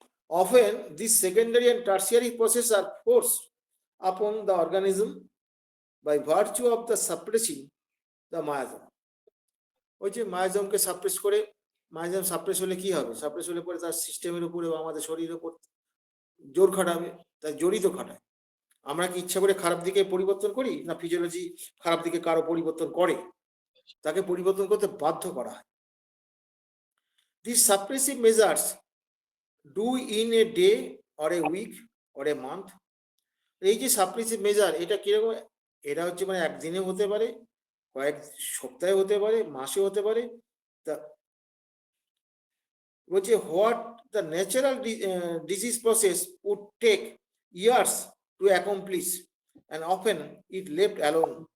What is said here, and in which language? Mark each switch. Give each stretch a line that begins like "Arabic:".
English: Often these secondary and tertiary processes are forced upon the organism by virtue of the suppressing the myosome.
Bangla: ওই যে মায়োজমকে suppress করে, মায়োজম suppress হলে কি হবে? Suppress হলে পরে তার সিস্টেমের উপরে বা আমাদের শরীরের উপর জোর খাটাবে, তাই জোরই তো খাটায়। আমরা কি ইচ্ছা করে খারাপ দিকে পরিবর্তন করি? না ফিজিওলজি খারাপ দিকে কারো পরিবর্তন করে? তাকে পরিবর্তন করতে বাধ্য করা হয়।
English: These suppressive measures do in a day or a week or a month.
Bangla: এই যে সাপ্রেসিভ মেজার, এটা কিরকম? এটা হচ্ছে মানে একদিনে হতে পারে, কয়েক সপ্তাহে হতে পারে, মাসে হতে পারে। তা বলছে
English: What the natural disease process would take years to accomplish and often it left alone.